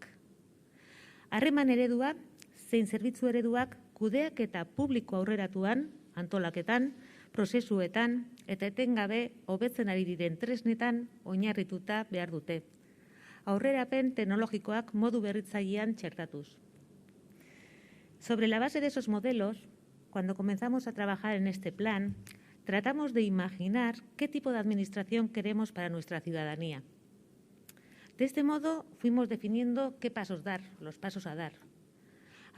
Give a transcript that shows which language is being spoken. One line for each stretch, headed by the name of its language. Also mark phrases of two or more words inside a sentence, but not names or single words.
Basque: Harreman eredua, zein zerbitzu ereduak kudeak eta publiko aurreratuan, antolaketan, prozesuetan eta etengabe hobetzen ari diren tresnetan oinarrituta behar dute. Aurrerapen teknologikoak modu berritzailean txertatuz.
Spanish: Sobre la base de esos modelos, cuando comenzamos a trabajar en este plan, tratamos de imaginar qué tipo de administración queremos para nuestra ciudadanía. De este modo, fuimos definiendo qué pasos dar, los pasos a dar.